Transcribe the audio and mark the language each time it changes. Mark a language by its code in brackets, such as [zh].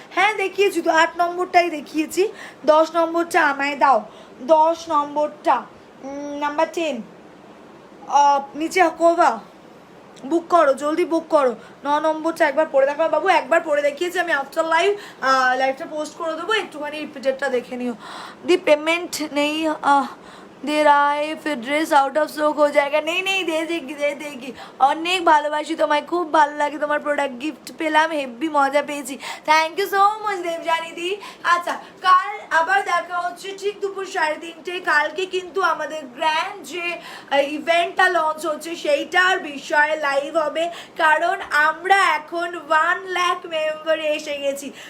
[bn] হ্যাঁ দেখিয়েছি তো, 8 নম্বরটাই দেখিয়েছি। 10 নম্বরটা আমায় দাও, 10 নম্বরটা, নাম্বার 10 নিচে কোভা বুক করো, জলদি বুক করো। 9 নম্বরটা একবার পড়ে দেখো বাবু, একবার পড়ে দেখিয়েছি আমি আফটার লাইভটা পোস্ট করে দেবো, একটুখানি রিপিটেডটা দেখে নিও। [hi] দি পেমেন্ট নেই दे रहा है, फिर ड्रेस आउट ऑफ स्टॉक हो जाएगा। नहीं नहीं दे देगी, दे देगी। [bn] অনেক ভালোবাসি তোমায়, খুব ভালো লাগে তোমার প্রোডাক্ট, গিফট পেলাম, হেভি মজা পেয়েছি। Thank you so much Debjani দি। আচ্ছা কাল আবার দেখা হচ্ছে ঠিক দুপুর 3:30। কালকে কিন্তু আমাদের গ্র্যান্ড যে ইভেন্টটা লঞ্চ হচ্ছে সেইটার বিষয়ে লাইভ হবে, কারণ আমরা এখন 1 লাখ মেম্বারে এসে গেছি।